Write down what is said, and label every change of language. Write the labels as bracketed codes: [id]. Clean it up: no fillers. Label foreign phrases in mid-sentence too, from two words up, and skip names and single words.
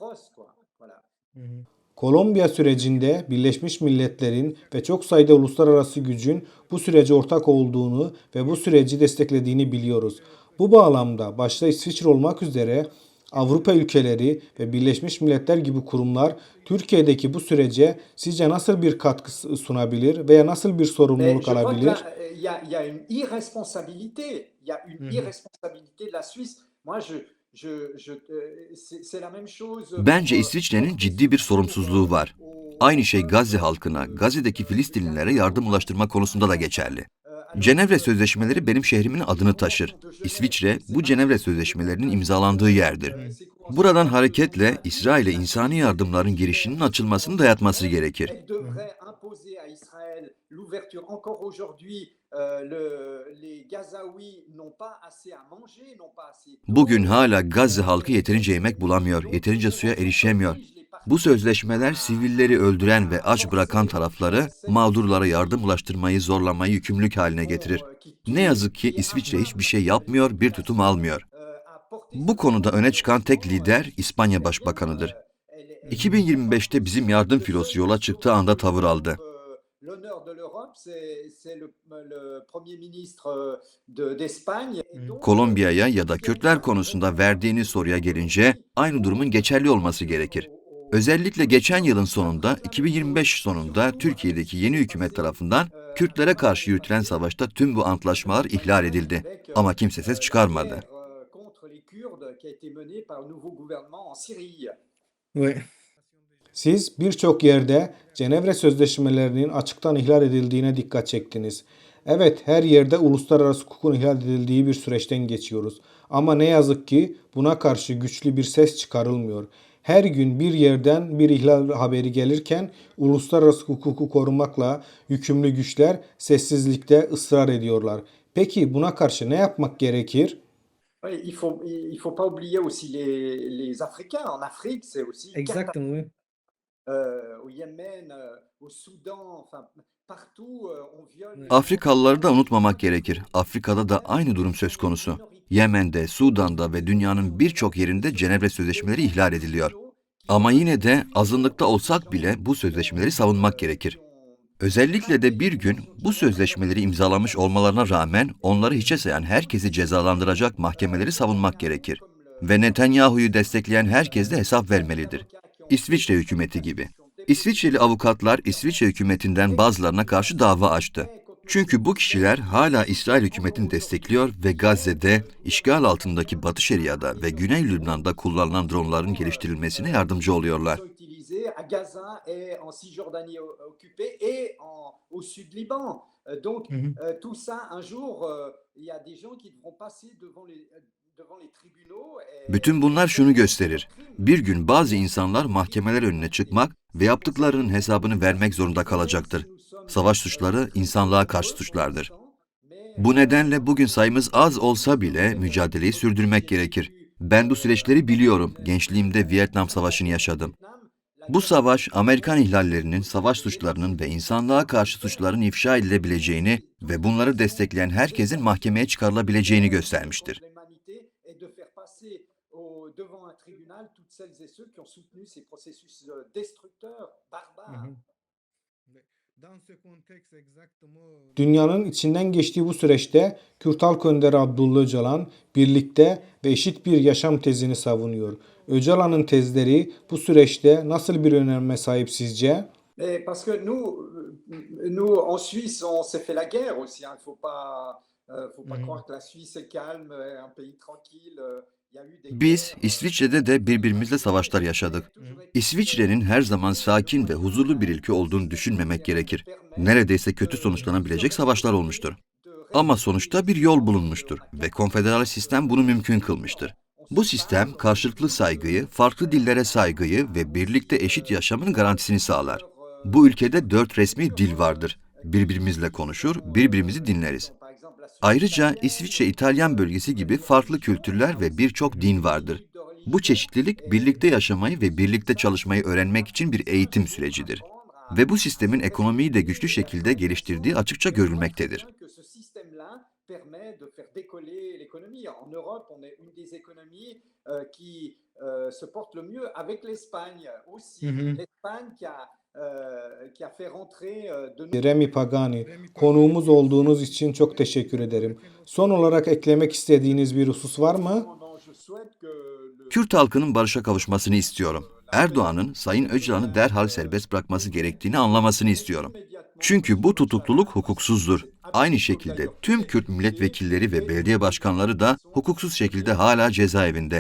[tr] Kolombiya sürecinde Birleşmiş Milletler'in ve çok sayıda uluslararası gücün bu sürece ortak olduğunu ve bu süreci desteklediğini biliyoruz. Bu bağlamda başta İsviçre olmak üzere Avrupa ülkeleri ve Birleşmiş Milletler gibi kurumlar Türkiye'deki bu sürece sizce nasıl bir katkı sunabilir veya nasıl bir [fr] Mais [tr] sorumluluk [fr] je crois que [tr] alabilir? [fr] là, il y a une irresponsabilité. Il y a une Hı hı. irresponsabilité de la Suisse. Moi, c'est la même chose [tr] Bence [fr] pour [tr] İsviçre'nin [fr] porter [tr] ciddi bir [fr] secours [tr] sorumsuzluğu var. [fr] au [tr] Aynı şey [fr] peuple [tr] Gazze halkına, Gazze'deki Filistinlilere yardım ulaştırma konusunda da geçerli. Cenevre Sözleşmeleri benim şehrimin adını taşır. İsviçre, bu Cenevre Sözleşmelerinin imzalandığı yerdir. Buradan hareketle İsrail'e insani yardımların girişinin açılmasını dayatması gerekir. [fr] Elle devrait imposer à Israël l'ouverture. Encore aujourd'hui, les Gazaouis n'ont pas assez à manger, n'ont pas assez d'eau. [tr] Bugün hala Gazze halkı yeterince yemek bulamıyor, yeterince suya erişemiyor. Bu sözleşmeler sivilleri öldüren ve aç bırakan tarafları mağdurlara yardım ulaştırmayı zorlamayı yükümlülük haline getirir. Ne yazık ki İsviçre hiçbir şey yapmıyor, bir tutum almıyor. Bu konuda öne çıkan tek lider İspanya Başbakanıdır. 2025'te bizim yardım filosu yola çıktığı anda tavır aldı. [fr] L'honneur de l'Europe, c'est le Premier ministre d'Espagne. Et donc, [tr] Kolombiya'ya ya da Kürtler konusunda verdiğiniz soruya gelince aynı durumun geçerli olması gerekir. Özellikle geçen yılın sonunda, 2025 sonunda Türkiye'deki yeni hükümet tarafından Kürtlere karşı yürütülen savaşta tüm bu antlaşmalar ihlal edildi. Ama kimse ses çıkarmadı. [fr] contre les Kurdes qui a été menée par le nouveau gouvernement en Syrie. Oui. [tr] Siz birçok yerde Cenevre Sözleşmelerinin açıktan ihlal edildiğine dikkat çektiniz. Evet, her yerde uluslararası hukukun ihlal edildiği bir süreçten geçiyoruz. Ama ne yazık ki buna karşı güçlü bir ses çıkarılmıyor. Her gün bir yerden bir ihlal haberi gelirken uluslararası hukuku korumakla yükümlü güçler sessizlikte ısrar ediyorlar. Peki buna karşı ne yapmak gerekir? [fr] Oui, il faut pas oublier aussi les Africains. En Afrique, c'est aussi Exactement, oui. au Yémen, au Soudan, enfin partout on viole. [tr] Afrikalıları da unutmamak gerekir. Afrika'da da aynı durum söz konusu. Yemen'de, Sudan'da ve dünyanın birçok yerinde Cenevre Sözleşmeleri ihlal ediliyor. Ama yine de azınlıkta olsak bile bu sözleşmeleri savunmak gerekir. Özellikle de bir gün bu sözleşmeleri imzalamış olmalarına rağmen onları hiçe sayan herkesi cezalandıracak mahkemeleri savunmak gerekir. Ve Netanyahu'yu destekleyen herkes de hesap vermelidir. İsviçre hükümeti gibi. İsviçreli avukatlar İsviçre hükümetinden bazılarına karşı dava açtı. Çünkü bu kişiler hala İsrail hükümetini destekliyor ve Gazze'de, işgal altındaki Batı Şeria'da ve Güney Lübnan'da kullanılan dronların geliştirilmesine yardımcı oluyorlar. [fr] Sont utilisés à Gaza et en Cisjordanie occupée et au sud Liban. Donc tout ça, un jour, il y a des gens qui devront passer devant les tribunaux. [tr] Bütün bunlar şunu gösterir. Bir gün bazı insanlar mahkemeler önüne çıkmak ve yaptıklarının hesabını vermek zorunda kalacaktır. Savaş suçları insanlığa karşı suçlardır. Bu nedenle bugün sayımız az olsa bile mücadeleyi sürdürmek gerekir. Ben bu süreçleri biliyorum. Gençliğimde Vietnam Savaşı'nı yaşadım. Bu savaş, Amerikan ihlallerinin, savaş suçlarının ve insanlığa karşı suçların ifşa edilebileceğini ve bunları destekleyen herkesin mahkemeye çıkarılabileceğini göstermiştir. [fr] Devant un tribunal toutes celles et ceux qui ont soutenu ces processus destructeurs, barbares. [tr] Dünyanın içinden geçtiği bu süreçte Kürt Halk Önderi Abdullah Öcalan birlikte ve eşit bir yaşam tezini savunuyor. Öcalan'ın tezleri bu süreçte nasıl bir öneme sahip sizce? [fr] Parce que nous en Suisse, on s'est fait la guerre aussi. Il faut pas croire que la Suisse est calme, un pays tranquille. Il y a eu des [tr] Biz İsviçre'de de birbirimizle savaşlar yaşadık. İsviçre'nin her zaman sakin ve huzurlu bir ülke olduğunu düşünmemek gerekir. Neredeyse kötü sonuçlanabilecek savaşlar olmuştur. Ama sonuçta bir yol bulunmuştur ve konfederal sistem bunu mümkün kılmıştır. Bu sistem karşılıklı saygıyı, farklı dillere saygıyı ve birlikte eşit yaşamın garantisini sağlar. Bu ülkede 4 resmi dil vardır. Birbirimizle konuşur, birbirimizi dinleriz. Ayrıca İsviçre-İtalyan bölgesi gibi farklı kültürler ve birçok din vardır. Bu çeşitlilik birlikte yaşamayı ve birlikte çalışmayı öğrenmek için bir eğitim sürecidir. Ve bu sistemin ekonomiyi de güçlü şekilde geliştirdiği açıkça görülmektedir. [fr] permet de faire décoller l'économie. En Europe, on est une des économies qui se porte le mieux avec l'Espagne aussi. L'Espagne qui a fait rentrer de [tr] Remi Pagani, konuğumuz olduğunuz için çok teşekkür ederim. Son olarak eklemek istediğiniz bir husus var mı? [fr] Je souhaite que [tr] Kürt halkının barışa kavuşmasını istiyorum. Erdoğan'ın Sayın Öcalan'ı derhal serbest bırakması gerektiğini anlamasını istiyorum. Çünkü bu tutukluluk hukuksuzdur. Aynı şekilde tüm Kürt milletvekilleri ve belediye başkanları da hukuksuz şekilde hala cezaevinde.